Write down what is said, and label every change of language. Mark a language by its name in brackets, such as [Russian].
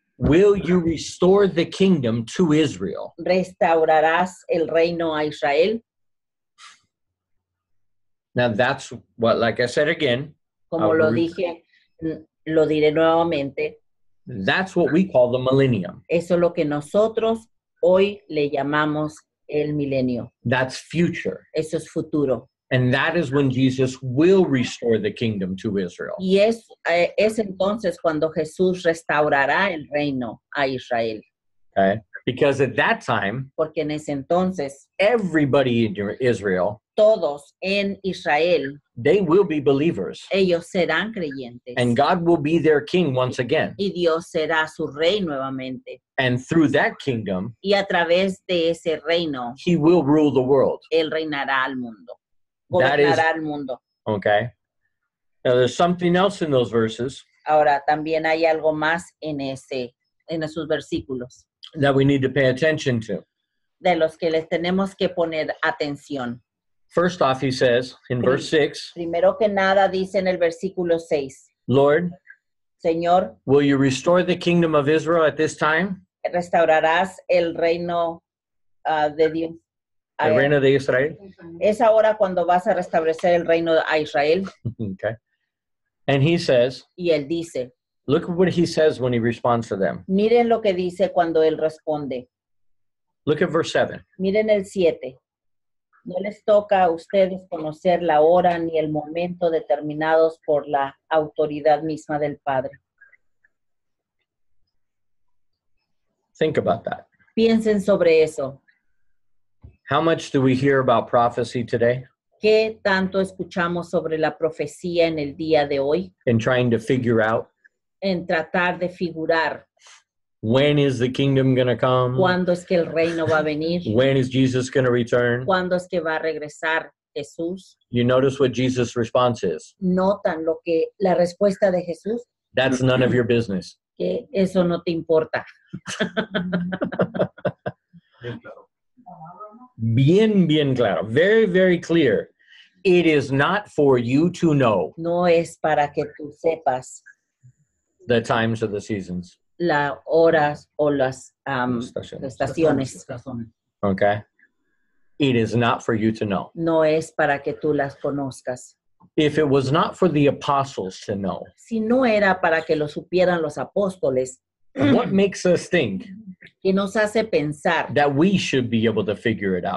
[English] will you restore the kingdom to Israel? [Spanish] ¿restaurarás el reino a Israel? [English] Now that's what, like I said again, [Spanish] Como lo dije, lo diré nuevamente, [English] that's what we call the millennium. [Spanish] eso es lo que nosotros hoy le llamamos el milenio. [English] That's future. [Spanish] Eso es futuro. [English] And that is when Jesus will restore the kingdom to Israel. [Spanish] Y es entonces cuando Jesús restaurará el reino a Israel. [English] Okay? Because at that time, [Spanish] Porque en ese entonces, [English] everybody in Israel, [Spanish] todos en Israel, [English] they will be believers. [Spanish] ellos serán creyentes. [English] And God will be their king once again. [Spanish] Y Dios será su rey nuevamente. [English] And through that kingdom, [Spanish] Y a través de ese reino, [English] he will rule the world. [Spanish] Él reinará al mundo. [English] That is- [Spanish] Gobernará al mundo. [English] Okay? Now there's something else in those verses [Spanish] Ahora, también hay algo más en esos versículos, [English] that we need to pay attention to. [Spanish] de los que les tenemos que poner atención. [English] First off, he says in verse 6, [Spanish] Primero que nada, dice en el versículo 6, [English] Lord, [Spanish] Señor, [English] will you restore the kingdom of Israel at this time? [Spanish] restaurarás el reino de Dios. El reino de Israel? Es ahora cuando vas a restablecer el reino a Israel. [English] Okay. And he says, [Spanish] Y él dice, [English] look at what he says when he responds to them. [Spanish] miren lo que dice cuando él responde. [English] Look at verse 7. [Spanish] Miren el 7. No les toca a ustedes conocer la hora ni el momento determinados por la autoridad misma del Padre. [English] Think about that. [Spanish] Piensen sobre eso. [English] How much do we hear about prophecy today [Spanish] ¿Qué tanto escuchamos sobre la profecía en el día de hoy? [English] and trying to figure out [Spanish] En tratar de figurar [English] When is the kingdom going to come? [Spanish] ¿Cuándo es que el reino va a venir? [English] When is Jesus going to return? [Spanish] ¿Cuándo es que va a regresar Jesús? [English] You notice what Jesus' response is. [Spanish] Notan lo que la respuesta de Jesús, [English] That's none of your business. [Spanish] que eso no te importa. Bien claro. [English] Very, very clear. It is not for you to know [Spanish] No es para que tú sepas [English] the times of the seasons. [Spanish] las horas o las Estaciones. estaciones. [English] Okay? It is not for you to know. [Spanish] No es para que tú las conozcas. [English] If it was not for the apostles to know, [Spanish] Si no era para que lo supieran los apóstoles, [English] what makes us think [Spanish] que nos hace pensar [English] that we should be able to figure it out?